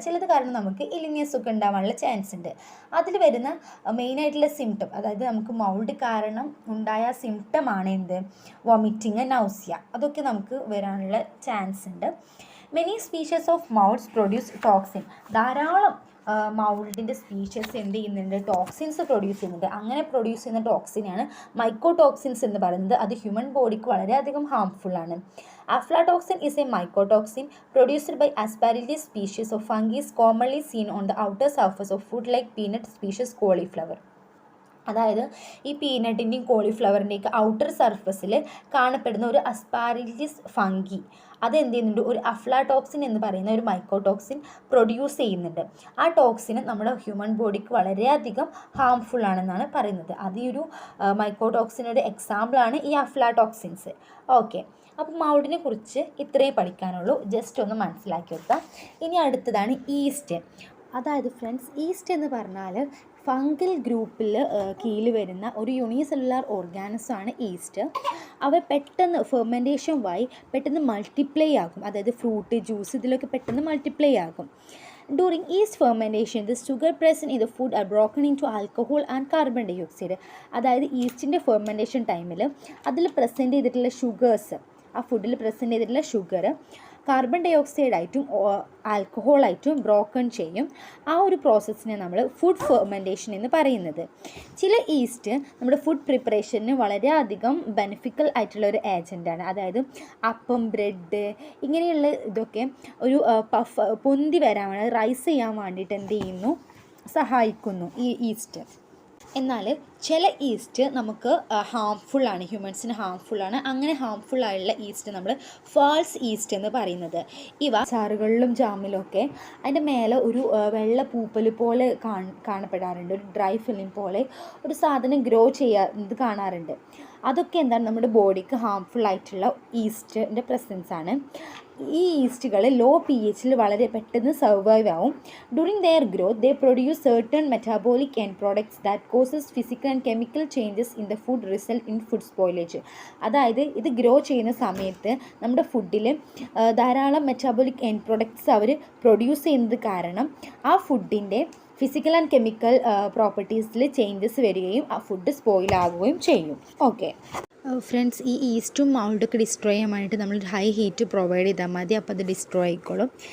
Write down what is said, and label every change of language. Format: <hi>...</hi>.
<ml>ചിലത് കാരണം നമുക്ക് ഇലിനിയസ് ഒക്കെ ഉണ്ടാവാനുള്ള ചാൻസ് ഉണ്ട്. അതിൽ വരുന്ന മെയിനായിട്ടുള്ള സിംറ്റം, അതായത് നമുക്ക് മൗൾഡ് കാരണം ഉണ്ടായ സിംറ്റമാണ് എന്ത്, വോമിറ്റിങ്, നൗസിയ, അതൊക്കെ നമുക്ക് വരാനുള്ള ചാൻസ് ഉണ്ട്.</ml> <en>Many species of moulds produce toxin.</en> <ml>ധാരാളം മൗൾഡിൻ്റെ സ്പീഷീസ് എന്ത് ചെയ്യുന്നുണ്ട്, ടോക്സിൻസ് പ്രൊഡ്യൂസ് ചെയ്യുന്നുണ്ട്. അങ്ങനെ പ്രൊഡ്യൂസ് ചെയ്യുന്ന ടോക്സിനാണ് മൈക്കോടോക്സിൻസ് എന്ന് പറയുന്നത്. അത് ഹ്യൂമൻ ബോഡിക്ക് വളരെയധികം ഹാംഫുള്ളാണ്.</ml> <en>Aflatoxin is a mycotoxin produced by Aspergillus species of fungi commonly seen on the outer surface of food like peanut species cauliflower.</en> <ml>അതായത് ഈ പീനട്ടിൻ്റെയും കോളിഫ്ലവറിൻ്റെയൊക്കെ ഔട്ടർ സർഫസിൽ കാണപ്പെടുന്ന ഒരു അസ്പാരിലിസ് ഫംഗി അതെന്ത് ചെയ്യുന്നുണ്ട്, ഒരു അഫ്ലാടോക്സിൻ എന്ന് പറയുന്ന ഒരു മൈക്കോടോക്സിൻ പ്രൊഡ്യൂസ് ചെയ്യുന്നുണ്ട്. ആ ടോക്സിന് നമ്മുടെ ഹ്യൂമൻ ബോഡിക്ക് വളരെയധികം ഹാംഫുൾ ആണെന്നാണ് പറയുന്നത്. അത് ഈ ഒരു മൈക്കോടോക്സിനൊരു എക്സാമ്പിളാണ് ഈ അഫ്ലാടോക്സിൻസ്. ഓക്കെ, അപ്പോൾ മൗൾഡിനെ കുറിച്ച് ഇത്രയും പഠിക്കാനുള്ളൂ. ജസ്റ്റ് ഒന്ന് മനസ്സിലാക്കി വെക്കാം. ഇനി അടുത്തതാണ് ഈസ്റ്റ്. അതായത് ഫ്രണ്ട്സ്, ഈസ്റ്റ് എന്ന് പറഞ്ഞാൽ ഫംഗൽ ഗ്രൂപ്പിൽ കീഴിൽ വരുന്ന ഒരു യൂണിസെല്ലുലാർ ഓർഗാനിസമാണ് ഈസ്റ്റ്. അവ പെട്ടെന്ന് ഫെർമെൻറ്റേഷൻ വഴി പെട്ടെന്ന് മൾട്ടിപ്ലൈ ആകും. അതായത് ഫ്രൂട്ട്, ജ്യൂസ്, ഇതിലൊക്കെ പെട്ടെന്ന് മൾട്ടിപ്ലൈ ആകും.</ml> <en>During yeast fermentation, the sugar present in the food are broken into alcohol and carbon dioxide.</en> <ml>അതായത് ഈസ്റ്റിൻ്റെ ഫെർമെൻറ്റേഷൻ ടൈമിൽ അതിൽ പ്രസൻറ്റ് ചെയ്തിട്ടുള്ള ഷുഗേഴ്സ്, ആ ഫുഡിൽ പ്രസൻറ്റ് ചെയ്തിട്ടുള്ള ഷുഗർ കാർബൺ ഡൈ ഓക്സൈഡായിട്ടും ആൽക്കഹോളായിട്ടും ബ്രോക്കൺ ചെയ്യും. ആ ഒരു പ്രോസസ്സിനെ നമ്മൾ ഫുഡ് ഫെർമെൻറ്റേഷൻ എന്ന് പറയുന്നത്. ചില ഈസ്റ്റ് നമ്മുടെ ഫുഡ് പ്രിപ്പറേഷന് വളരെയധികം ബെനിഫിക്കൽ ആയിട്ടുള്ള ഒരു ഏജൻറ്റാണ്. അതായത് അപ്പം, ബ്രെഡ്, ഇങ്ങനെയുള്ള ഇതൊക്കെ ഒരു പൊന്തി വരാൻ വേണ്ടി, റൈസ് ചെയ്യാൻ വേണ്ടിയിട്ട് എന്ത് ചെയ്യുന്നു, സഹായിക്കുന്നു ഈ ഈസ്റ്റ്. എന്നാൽ ചില ഈസ്റ്റ് നമുക്ക് ഹാംഫുള്ളാണ്, ഹ്യൂമൻസിന് ഹാംഫുള്ളാണ്. അങ്ങനെ ഹാംഫുള്ളായുള്ള ഈസ്റ്റ് നമ്മൾ ഫാൾസ് ഈസ്റ്റ് എന്ന് പറയുന്നത്. ഇവ ചാറുകളിലും ജാമിലൊക്കെ അതിൻ്റെ മേലെ ഒരു വെള്ള പൂപ്പൽ പോലെ കാണപ്പെടാറുണ്ട്. ഒരു ഡ്രൈ ഫിലിം പോലെ ഒരു സാധനം ഗ്രോ ചെയ്യുന്നത് കാണാറുണ്ട്. അതൊക്കെ എന്താണ് നമ്മുടെ ബോഡിക്ക് ഹാംഫുൾ ആയിട്ടുള്ള ഈസ്റ്റിൻ്റെ പ്രസൻസ് ആണ്. ഈ ഈസ്റ്റുകൾ ലോ പി എച്ചിൽ വളരെ പെട്ടെന്ന് സർവൈവ് ആവും.</ml> <en>During their growth they produce certain metabolic end products that causes physical and chemical changes in the food result in food spoilage.</en> <ml>അതായത് ഇത് ഗ്രോ ചെയ്യുന്ന സമയത്ത് നമ്മുടെ ഫുഡിൽ ധാരാളം മെറ്റാബോളിക് എൻഡ് പ്രൊഡക്ട്സ് അവർ പ്രൊഡ്യൂസ് ചെയ്യുന്നത് കാരണം ആ ഫുഡിൻ്റെ ഫിസിക്കൽ ആൻഡ് കെമിക്കൽ പ്രോപ്പർട്ടീസിൽ ചേഞ്ചസ് വരികയും ആ ഫുഡ് സ്പോയിൽ ആകുകയും ചെയ്യും. ഓക്കെ ഫ്രണ്ട്സ്, ഈ ഈസ്റ്റും മൗൾഡൊക്കെ ഡിസ്ട്രോയ് ചെയ്യാൻ വേണ്ടിയിട്ട് നമ്മൾ ഹൈ ഹീറ്റ് പ്രൊവൈഡ് ചെയ്താൽ മതി. അപ്പോൾ അത് ഡിസ്ട്രോയ് ആയിക്കോളും.</ml>